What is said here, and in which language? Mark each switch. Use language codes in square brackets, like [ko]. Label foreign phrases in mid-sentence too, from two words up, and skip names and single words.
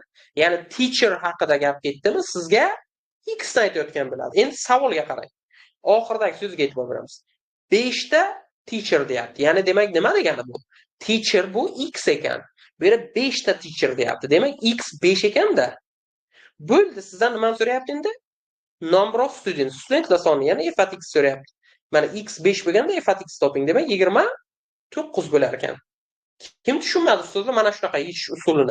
[uz] Ya'ni teacher haqida gap ketdimi, sizga x aytayotgan bo'ladi. Endi savolga qarang. Oxiridagi so'zga e'tibor beramiz. 5 ta teacher deyapti. Ya'ni demak nima degani bu? Teacher bu x ekan. Bu yerda 5 ta teacher deyapti. Demak x 5 ekanda. Bo'ldi, sizdan nimani so'rayapti endi? [en] Number of students, [uz] studentlar soni, ya'ni f(x) so'rayapti. Mana x 5 bo'lganda f(x) toping, demak 29 bo'lar ekan. Kim tushunmadi ustozlar mana shunaqa yechish usulini?